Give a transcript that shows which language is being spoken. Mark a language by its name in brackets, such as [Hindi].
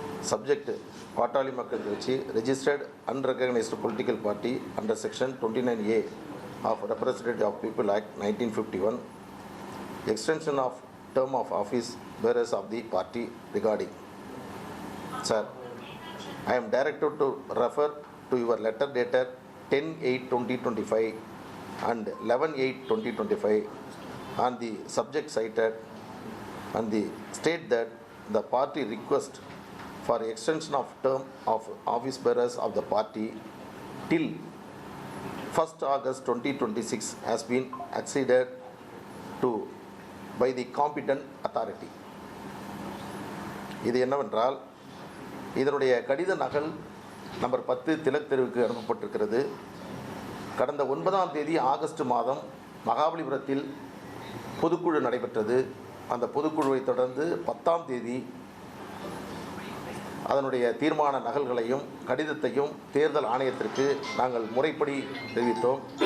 [English] Subject Pattali Makkal Katchi, registered unrecognised political party under section 29A of representative of people act 1951, extension of term of office bearers of the party regarding. Sir, I am directed to refer to your letter dated 10/8/2025 and 11/8/2025 on the subject cited and the state that the party request for extension of term of office bearers of the party till 1st August 2026 has been acceded to by the competent authority. [Tamil] இது என்னவென்றால், இதனுடைய கடித நகல் number 10 Tilak தெருவுக்கு அனுப்பப்பட்டிருக்கிறது. கடந்த 9ஆம் தேதி August மாதம் மகாபலிபுரத்தில் பொதுக்குழு நடைபெற்றது. அந்த பொதுக்குழுவை தொடர்ந்து 10ஆம் தேதி அதனுடைய தீர்மான நகல்களையும் கடிதத்தையும் தேர்தல் ஆணையத்திற்கு நாங்கள் முறைப்படி தெரிவித்தோம்.